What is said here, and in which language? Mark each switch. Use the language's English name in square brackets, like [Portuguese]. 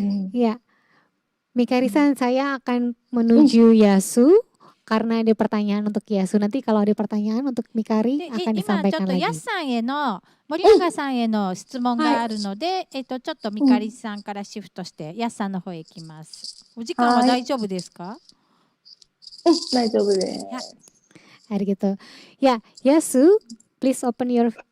[Indonesian] Ya, Micari-san, saya akan menuju Yasu karena ada pertanyaan untuk Yasu. Nanti kalau ada pertanyaan untuk Micari akan disampaikan lagi. [Japanese] ヤスさんへの森永さんへの質問があるので、ちょっとミカリさんからシフトしてヤスさんの方へ行きます。お時間は大丈夫ですか？大丈夫です。 Arigatou. [English] Ya, Yasu, please open your.